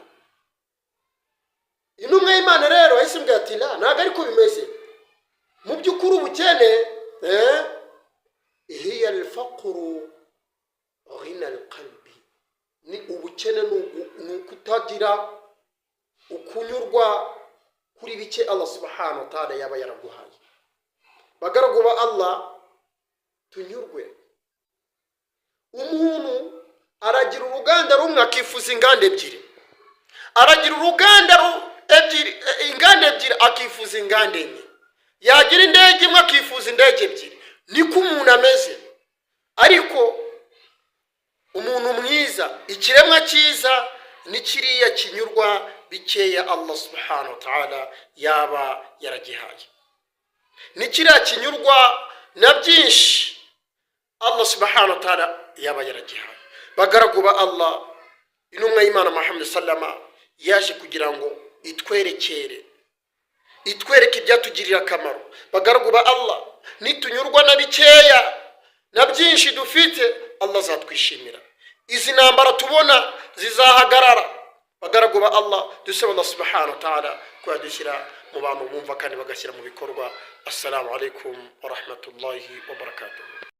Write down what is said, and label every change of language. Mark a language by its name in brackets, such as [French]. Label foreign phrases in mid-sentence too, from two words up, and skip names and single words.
[Kinyarwanda] Intumwa y'Imana rero ahise mbwira ati, la, ntabwo ariko bimeze. Mu by'ukuri ubukene hiya [Arabic] الفقر غنى القلب, [Kinyarwanda] ni ubukene ni kutagira ukunyurwa kuri bike Allah [Arabic] سبحانه وتعالى [Kinyarwanda] yaba yaraguhaye. Bagaragu ba Allah, tunyurwe. Umuntu aragira uruganda rumwe akifuza inganda ebyiri, aragira uruganda inganda ebyiri akifuza inganda enye, yagira indege imwe akifuza indege ebyiri. niko umuntu ameze. Ariko umuntu mwiza, ikiremwa cyiza, ni kiriya kinyurwa bikeya Allah [Arabic] سبحانه وتعالى [Kinyarwanda] yaba yaragihaye. Ni kiriya kinyurwa na byinshi Allah [Arabic] سبحانه وتعالى [Kinyarwanda] yaba yaragihaye. Bagaragu ba Allah, intumwa y'Imana Muhammad sallama yaje kugira ngo itwereke ibyatugirira akamaro. Bagaragu ba Allah, nitunyurwa na bikeya na byinshi dufite, Allah azatwishimira. Izi ntambara tubona zizahagarara. Bagaragu ba Allah, dusaba Allah [Arabic] سبحانه وتعالى [Kinyarwanda] ko yadushyira mu bantu bumva kandi bagashyira mu bikorwa. [Arabic] السلام عليكم ورحمة الله وبركاته.